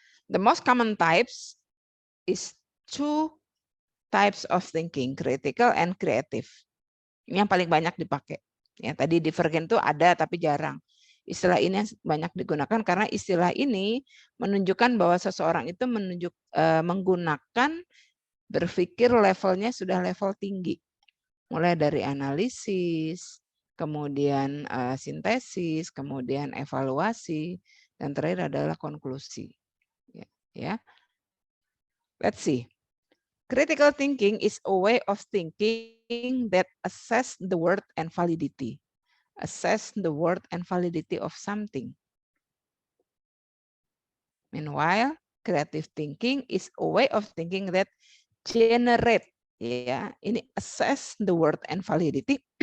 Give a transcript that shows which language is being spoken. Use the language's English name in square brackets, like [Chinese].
[English] The most common types is two types of thinking, critical and creative. [Indonesian] Ini yang paling banyak dipakai. Ya, tadi divergen itu ada tapi jarang. Istilah ini banyak digunakan karena istilah ini menunjukkan bahwa seseorang itu menggunakan berpikir levelnya sudah level tinggi. Mulai dari analisis, kemudian sintesis, kemudian evaluasi, dan terakhir adalah konklusi. [English] Ya. Let's see. Critical thinking is a way of thinking that assess the worth and validity. Assess the worth and validity of something. Meanwhile, creative thinking is a way of thinking that generate, [Indonesian] ya, ini [English] assess the worth and validity.